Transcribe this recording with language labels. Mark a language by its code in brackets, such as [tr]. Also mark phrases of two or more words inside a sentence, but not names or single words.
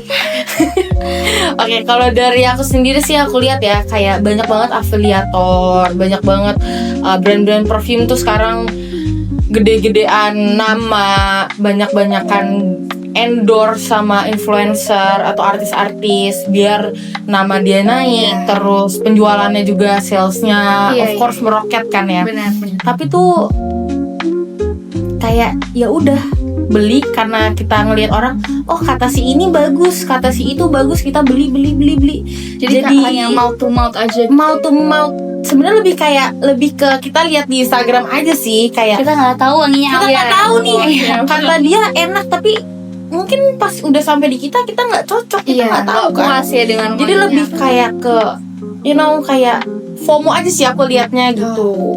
[id] Oke, kalau dari aku sendiri sih aku lihat ya, kayak banyak banget afiliator, banyak banget brand-brand parfum tuh sekarang gede-gedean nama, banyak-banyakan endorse sama influencer atau artis-artis biar nama dia naik, terus penjualannya juga salesnya [en] of course [id] meroket kan ya. Benar. Tapi tuh kayak ya udah beli karena kita ngelihat orang, oh kata si ini bagus, kata si itu bagus, kita beli. Jadi hanya [en] mouth to mouth [id] aja. [en] Mouth to mouth. [id] Sebenarnya lebih ke kita lihat di Instagram aja sih, kayak Kita nggak tahu wanginya kita nggak tahu nih kata dia enak, tapi mungkin pas udah sampai di kita nggak cocok, kita nggak tahu kan. Puas ya dengan Jadi wanginya. lebih kayak ke kayak FOMO aja sih aku lihatnya gitu.